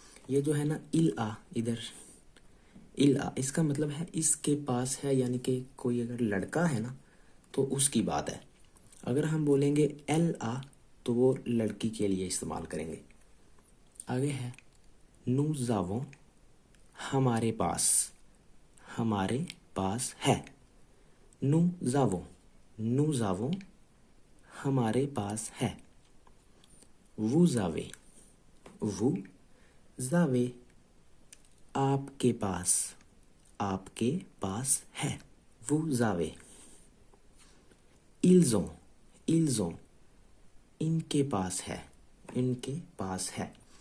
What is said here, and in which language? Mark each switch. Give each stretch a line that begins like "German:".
Hindi: ये जो है ना
French: il a,
Hindi: इधर il a, इसका मतलब है इसके पास है, यानी कि कोई अगर लड़का है ना तो उसकी बात है। अगर हम बोलेंगे
French: elle a
Hindi: तो वो लड़की के लिए इस्तेमाल करेंगे। आगे है
French: nous avons,
Hindi: हमारे पास, हमारे पास है।
French: nous avons, nous avons
Hindi: हमारे पास है।
French: vous avez, vous avez
Hindi: आपके पास, आपके पास है।
French: vous avez, ils ont, ils ont
Hindi: इनके पास है, इनके पास है।